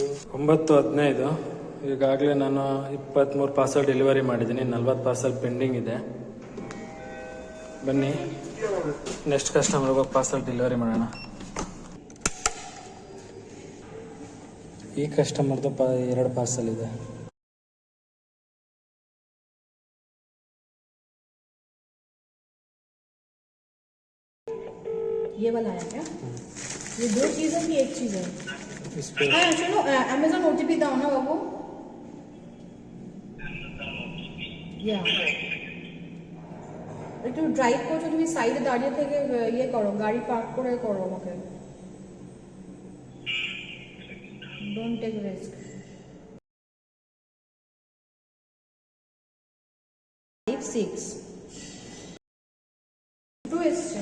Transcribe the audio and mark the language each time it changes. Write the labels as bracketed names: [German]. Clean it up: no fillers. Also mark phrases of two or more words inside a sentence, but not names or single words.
[Kannada] 9:15. ಈಗಾಗಲೇ ನಾನು 23 [English] parcel delivery [Kannada] ಮಾಡಿದ್ದೀನಿ. 40 [English] parcel pending [Kannada] ಇದೆ. ಬನ್ನಿ [English] next customer parcel delivery [Kannada] ಮಾಡೋಣ. ಈ ಕಸ್ಟಮರ್ದು 2 ಪಾರ್ಸಲ್ ಇದೆ. [Hindi] ये वाला है क्या? ये 2 चीज़ है कि 1 चीज़ है? हाँ चलो Amazon OTP [Bangla] দাও না বাবু. या একটু ড্রাইভ করছো তুমি, সাইডে দাঁড়িয়ে থেকে ইয়ে করো, গাড়ি পার্ক করে করো আমাকে. [English] Don't take risk. [Kannada] 56 2 ಎಷ್ಟೇ.